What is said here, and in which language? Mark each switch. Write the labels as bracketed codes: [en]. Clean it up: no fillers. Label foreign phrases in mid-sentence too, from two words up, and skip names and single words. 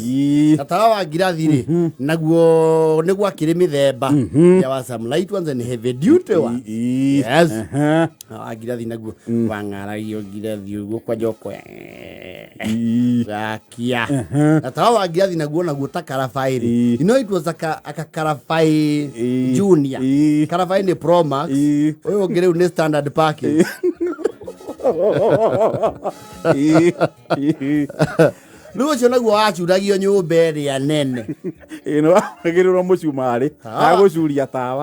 [ki] Na tawa wa ngirathi rĩ naguo nĩguo akĩrĩ mĩthemba. [en] There were some light ones and heavy duty ones. Yes. [ki] Wa ngirathi naguo wang'aragio ngirathi ũguo kwa njoko gakia. Na tawa wa ngirathi naguo ta karabai rĩ. [en] You know it was a karabai junior. [ki] Karabai ni Pro Max. Oyo ũngĩ rĩu nĩ [en] standard package. [ki] Rĩu ũcio naguo wacuragio nyũmba ĩrĩa nene. Ĩno wagĩrĩrwo mũcumarĩ agũcuria tawa.